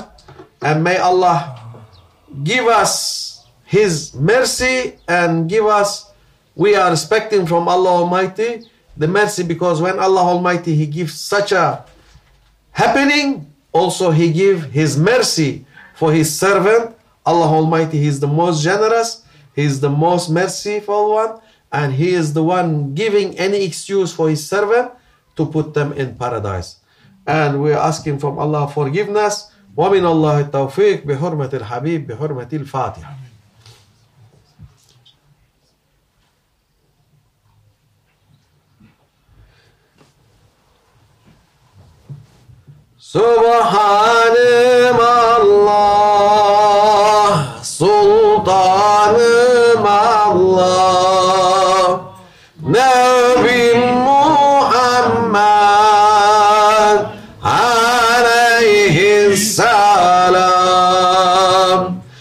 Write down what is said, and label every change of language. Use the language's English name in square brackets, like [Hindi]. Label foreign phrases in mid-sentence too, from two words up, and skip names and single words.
[English] And may Allah give us His mercy and give us, we are expecting from Allah Almighty the mercy, because when Allah Almighty He gives such a happening, also He give His mercy for His servant. Allah Almighty, He is the most generous, He is the most merciful one, and He is the one giving any excuse for His servant to put them in paradise. And we are asking from Allah forgiveness. [Arabic] وَمِنَ اللَّهِ التَّوْفِيقِ بِحُرْمَةِ الْحَبِيبِ بِحُرْمَةِ الْفَاتِحَةِ. [Turkish] Subhanım Allah, Sultanım Allah, Nebim Muhammed aleyhisselam.